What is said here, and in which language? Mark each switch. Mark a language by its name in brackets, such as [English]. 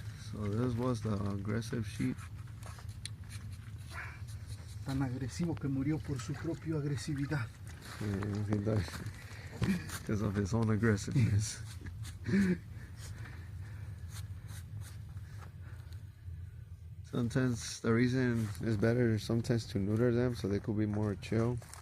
[English] So this was the aggressive sheep. [Spanish] Tan agresivo que murió por su propia agresividad. [English] Yeah, he died because of his own aggressiveness. Sometimes the reason is better sometimes to neuter them so they could be more chill.